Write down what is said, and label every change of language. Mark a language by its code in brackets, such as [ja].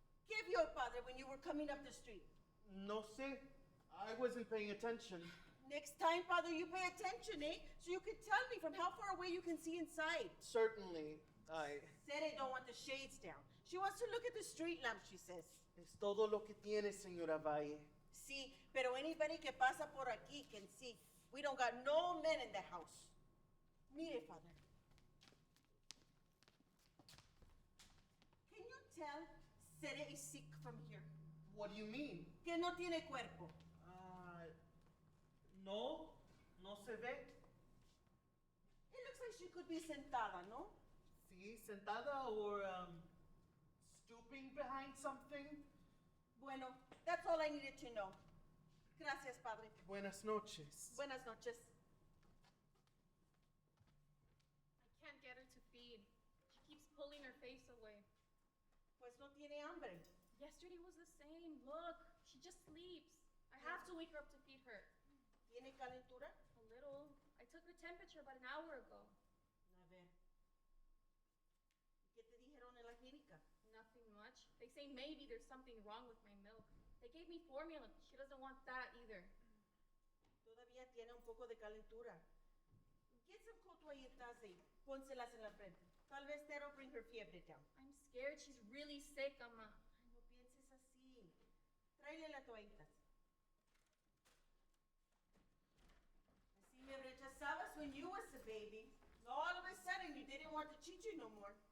[es] ¿Qué vio, padre, [en] when you were coming up the street? [es] No sé. [en] I wasn't paying attention. Next time, father, you pay attention, eh? So you can tell me from how far away you can see inside. Certainly. Sere don't want the shades down. She wants to look at the street lamp, she says. [es] Es todo lo que tiene, señora Valle. Sí, pero anybody que pasa por aquí [en] can see. We don't got no men in the house. Mire, father. Can you tell Sere is sick from here? What do you mean? [es] Que no tiene cuerpo. No. No se ve. [en] It looks like she could be sentada, no? Sí, sentada or stooping behind something. Bueno, that's all I needed to know. [es] Gracias, padre. Buenas noches. Buenas noches. [en] I can't get her to feed. She keeps pulling her face away. [es] Pues no tiene hambre. [en] Yesterday was the same. Look, she just sleeps. I have to wake her up to feed her. [es] ¿Tiene calentura? [en] A little. I took her temperature about an hour ago. [es] A ver. ¿Qué te dijeron en la clínica? [en] Nothing much. They say maybe there's something wrong with my milk. They gave me formula. She doesn't want that either. [es] Todavía tiene un poco de calentura. Get some cold toallitas y pónselas en la frente. Tal vez that'll bring her fiebre down. [en] I'm scared she's really sick, Ama. [es] No pienses así. Tráele las toallitas. Así me rechazabas [en] when you was a baby. All of a sudden you didn't want the chichi no more.